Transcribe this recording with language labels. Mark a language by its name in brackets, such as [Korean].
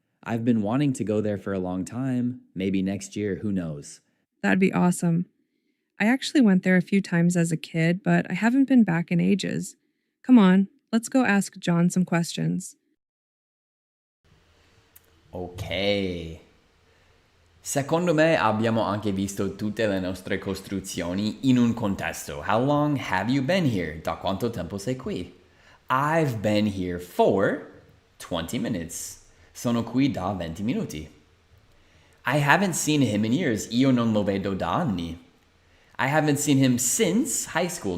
[English] I've been wanting to go there for a long time. Maybe next year, who knows? That'd be awesome. I actually went there a few times as a kid, but I haven't been back in ages. Come on, let's go ask John some questions. Okay. [Italian] Secondo me abbiamo anche visto tutte le nostre costruzioni in un contesto. [English] How long have you been here? [Italian] Da quanto tempo sei qui? [English] I've been here for 20 minutes. [Italian] Sono qui da 20 minuti. [English] I haven't seen him in years. [Italian] Io non lo vedo da anni. [English] I haven't seen him since high school.